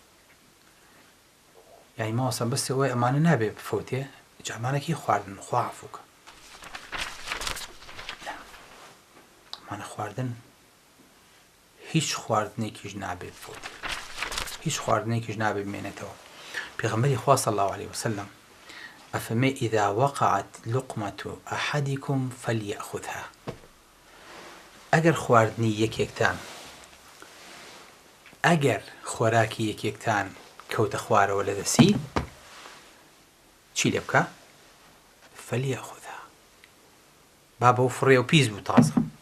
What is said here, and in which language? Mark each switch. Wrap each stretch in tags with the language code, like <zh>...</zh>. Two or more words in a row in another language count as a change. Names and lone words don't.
<ckb>یعنی مامۆستا بەستە ئەوەیە ئەمانە نابێ بفەوتێ جامانێکی خواردن خوافووکە. ئەمانە خواردن هیچ خواردنێکیش نابێ بفەوتێ، هیچ خواردنێکیش نابێ بمێنێتەوە. پێغەمبەری خوا</ckb> <ar>صلی الله عليه وسلم</ar> <ckb>ئەفەرمێ</ckb> <ar>ئیذا وقعت لقمة أحدكم فليأخذها.</ar> <ckb>ئەگەر خواردنی یەکێکتان، ئەگەر خۆراکی یەکێکتان کەوتە خوارەوە لە دەسی، چی لێ بکە؟ فليأخذها. با بەو فڕێ و پیس بوو تازە.</ckb>